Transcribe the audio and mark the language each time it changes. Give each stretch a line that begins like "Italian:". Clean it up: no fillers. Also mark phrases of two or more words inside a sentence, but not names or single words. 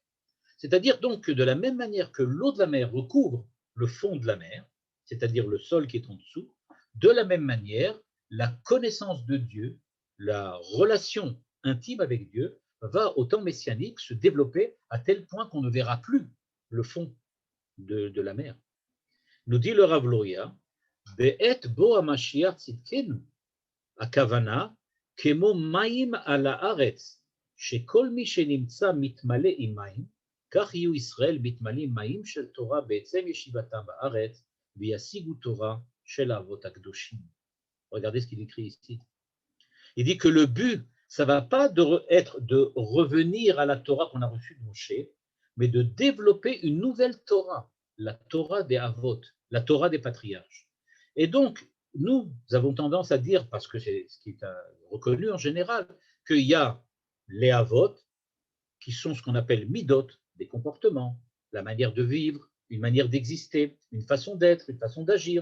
French: C'est-à-dire donc que de la même manière que l'eau de la mer recouvre le fond de la mer, c'est-à-dire le sol qui est en dessous, de la même manière, la connaissance de Dieu, la relation intime avec Dieu va au temps messianique se développer à tel point qu'on ne verra plus le fond de la mer. Nous dit le Rav Luria,
Hebrew: בעת בוא המשיח צדקנו, הכוונה, כמו מים על הארץ, שכל מי שנמצא מתמלא עם מים, כך יהיו ישראל מתמלאים מים של תורה בעצם ישיבתם בארץ, וישיגו תורה של האבות הקדושים.
French: Regardez ce qu'il écrit ici. Il dit que le but, ça ne va pas être de revenir à la Torah qu'on a reçue de Moshe, mais de développer une nouvelle Torah, la Torah des Avot, la Torah des patriarches. Et donc, nous avons tendance à dire, parce que c'est ce qui est reconnu en général, qu'il y a les Avot, qui sont ce qu'on appelle midot, des comportements, la manière de vivre, une manière d'exister, une façon d'être, une façon d'agir.